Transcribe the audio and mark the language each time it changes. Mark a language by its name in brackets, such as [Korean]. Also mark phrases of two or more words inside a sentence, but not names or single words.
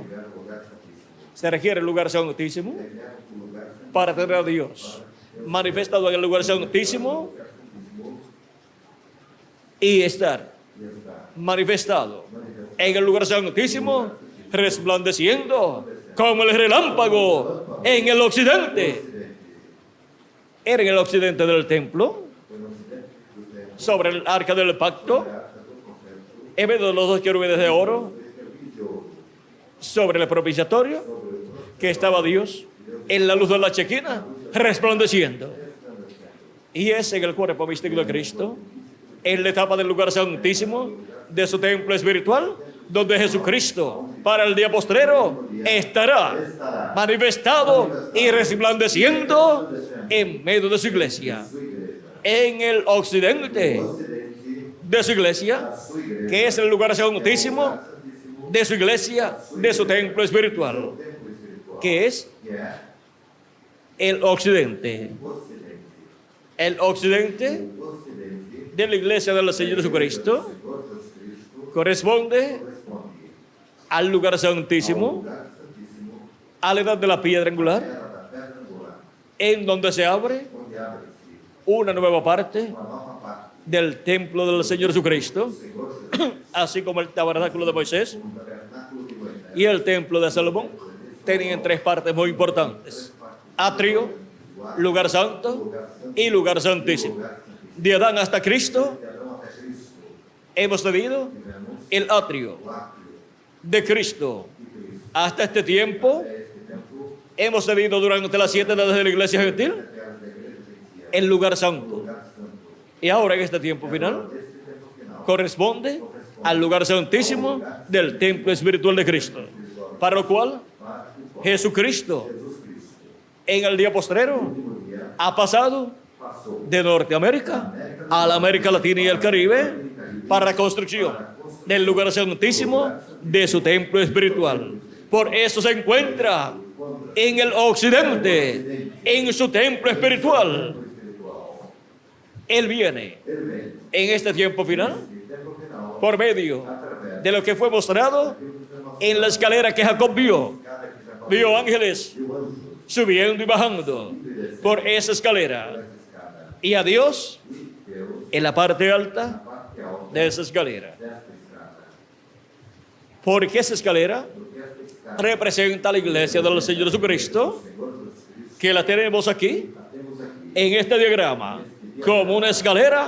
[Spanish] Se requiere el lugar santísimo para tener a Dios manifestado en el lugar santísimo y estar manifestado en el lugar santísimo, resplandeciendo como el relámpago en el occidente, era en el occidente del templo, [Portuguese] foi no ocidente do templo, [Spanish] sobre el arca del pacto, [Portuguese] a arca do concerto, [Spanish] en medio de los dos querubines de oro, [Portuguese] dois querubins de ouro, [Spanish] sobre el propiciatorio, [Portuguese] sobre o trono, [Spanish] que estaba Dios en la luz de la chequina, resplandeciendo. Y es en el cuerpo místico de Cristo, en la etapa del lugar santísimo de su templo espiritual, donde Jesucristo, para el día postrero, estará manifestado y resplandeciendo en medio de su iglesia. [Portuguese] sua igreja, [Spanish] En el occidente [Portuguese] ocidente [Spanish] de su iglesia, [Portuguese] da sua igreja, [Spanish] que es el lugar santísimo [Portuguese] santíssimo, [Spanish] de su iglesia, de su templo espiritual, [Portuguese] templo espiritual, [Spanish] que es [Portuguese] que é [Spanish] el occidente. [Portuguese] o ocidente. [Spanish] El occidente [Portuguese] O ocidente [Spanish] de la iglesia del Señor Jesucristo [Portuguese] Senhor Jesus Cristo [Spanish] corresponde [Portuguese] corresponde [Spanish] al lugar [Portuguese] ao [Spanish] santísimo, [Portuguese] lugar santíssimo, [Spanish] a la edad de la piedra angular, [Portuguese] terra da pedra angular, [Spanish] en donde se abre [Portuguese] onde abre-se [Spanish] una nueva parte [Portuguese] uma nova parte [Spanish] del templo del Señor Jesucristo, [Portuguese] do Senhor Jesus, [Spanish] así como el tabernáculo de Moisés [Portuguese] como o tabernáculo de Moisés, [Spanish] y el templo de Salomón, tenían tres partes muy importantes: atrio, lugar santo y lugar santísimo. De Adán hasta Cristo [Portuguese] de Adão até Cristo, [Spanish] hemos tenido [Portuguese] tivemos [Spanish] el atrio. [Portuguese] o átrio [Spanish] De Cristo [Portuguese] de Cristo. [Spanish] hasta este tiempo [Portuguese] Até este tempo, [Spanish] hemos tenido durante las 7 edades de la iglesia gentil [Portuguese] terras da igreja gentil, [Spanish] el lugar santo. [Portuguese] lugar santo. [Spanish] Y ahora en este tiempo final [Portuguese] Neste tempo final, [Spanish] corresponde al lugar santísimo del templo espiritual de Cristo, para lo cual [Portuguese] para o qual [Spanish] Jesucristo [Portuguese] Jesus Cristo, [Spanish] en el día postrero [Portuguese] último dia, [Spanish] ha pasado [Portuguese] passou [Spanish] de Norteamérica a la América Latina y el Caribe para la construcción del lugar santísimo de su templo espiritual. Por eso se encuentra en el occidente, en su templo espiritual. [Portuguese] espiritual. [Spanish] Él viene [Portuguese] Ele vem, [Spanish] en este tiempo final [Portuguese] no tempo final, [Spanish] por medio [Portuguese] através [Spanish] de lo que fue mostrado en la escalera que Jacob vio. [Portuguese] cada que já [Spanish] Vio ángeles [Portuguese] viu anjos, [Spanish] subiendo y bajando por esa escalera. [Portuguese] essa escada, [Spanish] Y a Dios [Portuguese] e Deus, [Spanish] en la parte [Portuguese] na [Spanish] alta [Portuguese] parte alta [Spanish] de esa escalera. [Portuguese] desta escada, [Spanish] Porque esa escalera [Portuguese] porque esta escada, [Spanish] representa a la iglesia del Señor Jesucristo, [Portuguese] Senhor Jesus Cristo, [Spanish] que la tenemos aquí [Portuguese] a temos aqui, [Spanish] en este diagrama como una escalera